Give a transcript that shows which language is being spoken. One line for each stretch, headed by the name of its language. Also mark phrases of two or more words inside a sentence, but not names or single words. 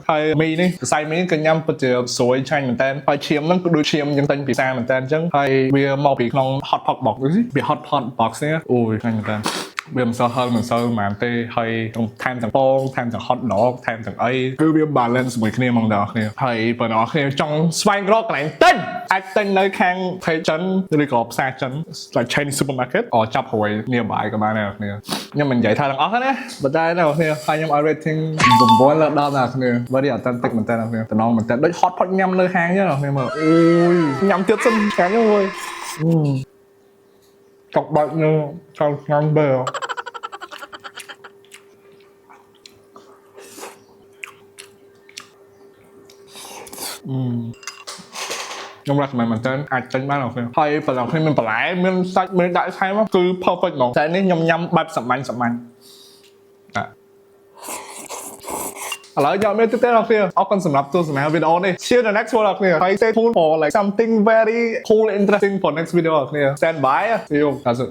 Khmer: ហើយមីនេះសរសៃមីក៏ញ៉ាំពិតជាស្រួយឆ្ងាញ់មែនតើហើយឈាមហ្នឹងក៏ដូចឈាមយើងទិញពីផ្សារមែនតើអញ្ចឹងហើយវាមកពីក្នុង
English: hot pot box
Khmer: វា
English: hot pot box
Khmer: នេះអូយឆ្ងាញ់មែនតើវាមិនសូវហឹលមិនសូវហ្មងទេហើយថែមទាំងពងថែមទាំង
English: hot dog
Khmer: ថែមទាំងអីគឺវា balance ជាមួយគ្នាហ្មងដល់គ្នាហើយបើអ្នកគ្នាចង់ស្វែងរកកន្លែងទិញអាចទិញនៅខាង page ចិនឬក៏ផ្សារចិន
English: like Chinese supermarket
Khmer: អចាប់ហួយ nearby ក៏បានដែរគ្នាខ្ញុំមិននិយាយថាទាំងអស់ណាប៉ុន្តែអ្នកគ្នាហើយខ្ញុំឲ្យ rating 9លើ10ដល់គ្នា
English: very authentic
Khmer: មែនតើអ្នកគ្នាតំណមែនតើដូច
English: hot pot
Khmer: ញ៉ាំនៅហាងចឹងអ្នកគ្នាមើលអូយញ៉ាំទៀតសិនឆ្ងាញ់អើយ ចង់បាច់នៅចង់ញ៉ាំបែបខ្ញុំ recommend មែនតើអាចទិញបានអូខេហើយបើដល់គ្នាមានបន្លែមានសាច់មានដាក់ថែមគឺ perfect ហ្មងតែនេះខ្ញុំញ៉ាំបែបសាមញ្ញឥ ឡូវយកមើលទៅដល់គ្នាអរគុណសម្រាប់ទស្សនាវីដេអូនេះ
English: See you the next one
Khmer: ដល់គ្នាហើយ
English: stay tuned for like something very cool interesting for next video
Khmer: ដល់គ្នា
English: stand by see you